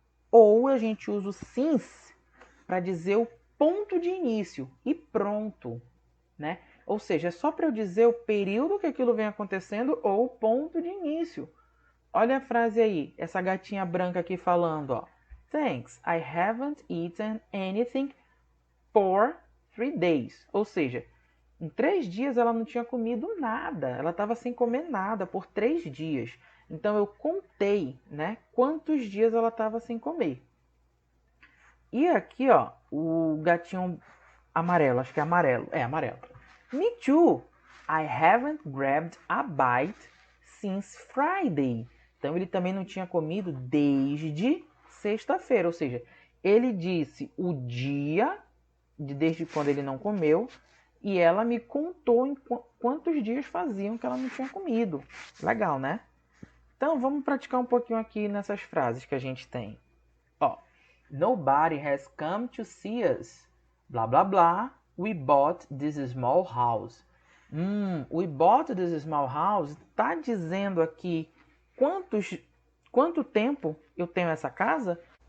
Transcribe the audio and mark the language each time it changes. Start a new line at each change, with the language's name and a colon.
Portuguese: Ou a gente usa o since para dizer o ponto de início e pronto, né? Ou seja, é só para eu dizer o período que aquilo vem acontecendo ou o ponto de início. Olha a frase aí, essa gatinha branca aqui falando, ó.
English: Thanks, I haven't eaten anything for 3 days.
Portuguese: Ou seja, em 3 dias ela não tinha comido nada. Ela estava sem comer nada por 3 dias. Então eu contei, né, quantos dias ela estava sem comer. E aqui, ó, o gatinho amarelo, acho que é amarelo. É, amarelo.
English: Me too. I haven't grabbed a bite since Friday.
Portuguese: Então ele também não tinha comido desde sexta-feira. Ou seja, ele disse o dia desde quando ele não comeu e ela me contou em quantos dias faziam que ela não tinha comido. Legal, né? Então vamos praticar um pouquinho aqui nessas frases que a gente tem.
English: Ó, nobody has come to see us. Blá blá blá. We bought this small house. We bought this small house
Portuguese: está dizendo aqui quanto tempo eu tenho essa casa?